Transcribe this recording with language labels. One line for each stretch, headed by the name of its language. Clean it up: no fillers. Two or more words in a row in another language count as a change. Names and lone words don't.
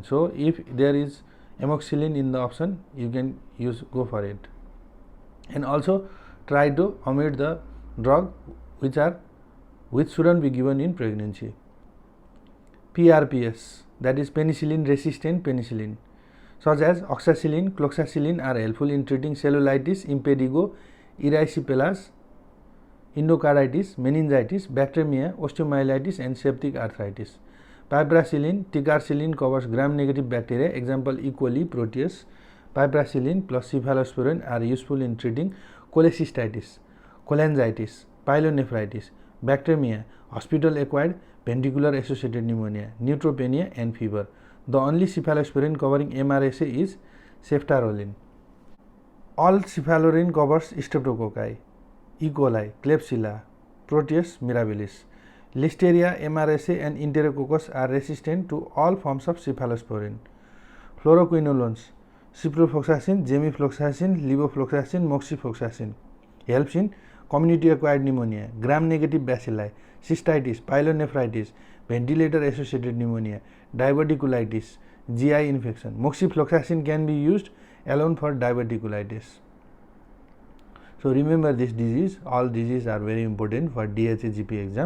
English: So if there is amoxicillin in the option, you can go for it. And also try to omit the drug which shouldn't be given in pregnancy. PRPs, that is penicillin resistant penicillin, such as oxacillin, cloxacillin are helpful in treating cellulitis, impetigo, erysipelas, endocarditis, meningitis, bacteremia, osteomyelitis and septic arthritis. Piperacillin, ticarcillin covers gram-negative bacteria, example E. coli, Proteus. Piperacillin plus cephalosporin are useful in treating cholecystitis, cholangitis, pyelonephritis, bacteremia, hospital-acquired ventricular associated pneumonia, neutropenia and fever. The only cephalosporin covering MRSA is ceftaroline. All cephalosporin covers streptococci, E. coli, Klebsiella, Proteus mirabilis. Listeria, MRSA and Enterococcus are resistant to all forms of cephalosporin. Fluoroquinolones, ciprofloxacin, gemifloxacin, levofloxacin, moxifloxacin helps in community-acquired pneumonia, gram-negative bacilli, cystitis, pyelonephritis, ventilator-associated pneumonia, diverticulitis, GI infection. Moxifloxacin can be used alone for diverticulitis. So remember this disease, all diseases are very important for DHA GP exam.